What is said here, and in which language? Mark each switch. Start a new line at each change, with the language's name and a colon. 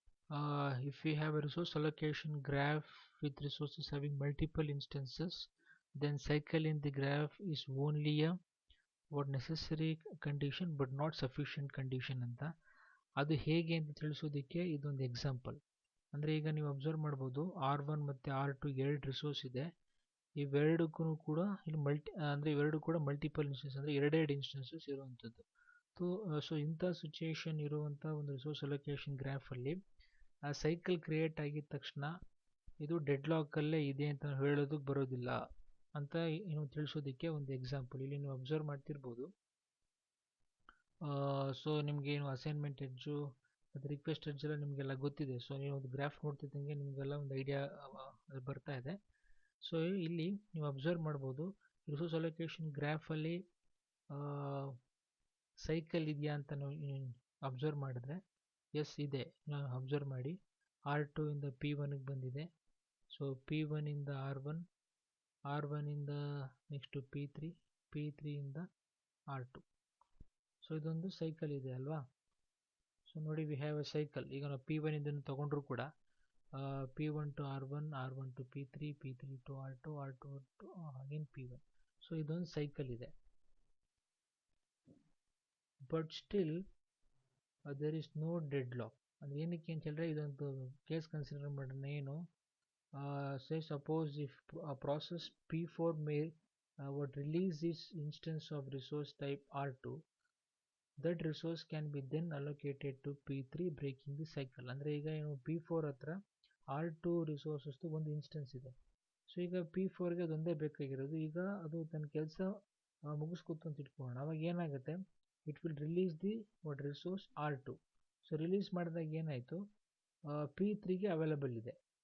English: If we have a resource allocation graph with resources having multiple instances, then cycle in the graph is only a what necessary condition but not sufficient condition ಅಂತ.
Kannada: ಅದು ಹೇಗೆ ಅಂತ ತಿಳಿಸೋದಕ್ಕೆ ಇದೊಂದು example. ಅಂದರೆ ಈಗ ನೀವು observe ಮಾಡ್ಬೋದು R1 ಮತ್ತು R2 ಎರಡು ರಿಸೋರ್ಸ್ ಇದೆ. ಇವೆರಡಕ್ಕೂ ಕೂಡ ಇಲ್ಲಿ ಅಂದರೆ ಇವೆರಡು ಕೂಡ ಮಲ್ಟಿಪಲ್ ಇನ್ಸ್ಟೆನ್ಸ್ ಅಂದರೆ ಎರಡೆರಡು ಇನ್ಸ್ಟೆನ್ಸಸ್ ಇರುವಂಥದ್ದು. ಸೊ ಇಂಥ ಸಿಚುಯೇಷನ್ ಇರುವಂಥ ಒಂದು ರಿಸೋರ್ಸ್ ಅಲೋಕೇಶನ್ ಗ್ರಾಫಲ್ಲಿ ಆ ಸೈಕಲ್ ಕ್ರಿಯೇಟ್ ಆಗಿದ ತಕ್ಷಣ ಇದು ಡೆಡ್ ಲಾಕಲ್ಲೇ ಇದೆ ಅಂತ ಹೇಳೋದಕ್ಕೆ ಬರೋದಿಲ್ಲ ಅಂತ ಏನು ತಿಳಿಸೋದಕ್ಕೆ ಒಂದು ಎಕ್ಸಾಂಪಲ್ ಇಲ್ಲಿ ನೀವು ಅಬ್ಸರ್ವ್ ಮಾಡ್ತಿರ್ಬೋದು. ಸೊ ನಿಮಗೆ ಏನು ಅಸೈನ್ಮೆಂಟ್ ಎಡ್ಜು ಮತ್ತು ರಿಕ್ವೆಸ್ಟ್ ಎಡ್ಜ್ ಎಲ್ಲ ನಿಮಗೆಲ್ಲ ಗೊತ್ತಿದೆ. ಸೊ ನೀವು ಒಂದು ಗ್ರಾಫ್ ನೋಡ್ತಿದ್ದಂಗೆ ನಿಮಗೆಲ್ಲ ಒಂದು ಐಡಿಯಾ ಬರ್ತಾ ಇದೆ. ಸೊ ಇಲ್ಲಿ ನೀವು ಅಬ್ಸರ್ವ್ ಮಾಡ್ಬೋದು ರಿಸೋರ್ಸ್ ಅಲೋಕೇಶನ್ ಗ್ರಾಫಲ್ಲಿ ಸೈಕಲ್ ಇದೆಯಾ ಅಂತ ನೀವು ಅಬ್ಸರ್ವ್ ಮಾಡಿದ್ರೆ ಎಸ್ ಇದೆ. ನಾವು ಅಬ್ಸರ್ವ್ ಮಾಡಿ R2 ಇಂದ P1ಗೆ ಬಂದಿದೆ. ಸೊ P1 ಇಂದ R1, R1 ಇಂದ ನೆಕ್ಸ್ಟು P3, P3 ಇಂದ R2. ಸೊ ಇದೊಂದು ಸೈಕಲ್ ಇದೆ ಅಲ್ವಾ. ಸೊ ನೋಡಿ
English: We have a cycle.
Kannada: ಈಗ ನಾವು P1 ಇಂದ ತಗೊಂಡ್ರು ಕೂಡ P1 to R1, R1 to P3, P3 to R2, R2 to again P1. So ಇದೊಂದು ಸೈಕಲ್ ಇದೆ.
English: But still there is no deadlock.
Kannada: ಅದು ಏನಕ್ಕೆ ಅಂತ ಹೇಳಿದ್ರೆ ಇದೊಂದು ಕೇಸ್ ಕನ್ಸಿಡರ್ ಮಾಡೋಣ.
English: ಏನು say suppose if a process P4 may would release this instance of resource type R2, that resource can be then allocated to P3 breaking the cycle.
Kannada: ಅಂದರೆ ಈಗ ಏನು P4 ಹತ್ರ R2 ರಿಸೋರ್ಸಸ್ ಒಂದು instance ಇದೆ. So ಈಗ P4ಗೆ ಅದೊಂದೇ ಬೇಕಾಗಿರೋದು. ಈಗ ಅದು ತನ್ನ ಕೆಲಸ ಮುಗಿಸ್ಕೊತು ಅಂತ ಇಟ್ಕೊಳ್ಳೋಣ. ಅವಾಗ ಏನಾಗುತ್ತೆ,
English: It will release the what resource R2.
Kannada: So release ಮಾಡಿದಾಗ ಏನಾಯಿತು, P3ಗೆ ಅವೈಲಬಲ್ ಇದೆ.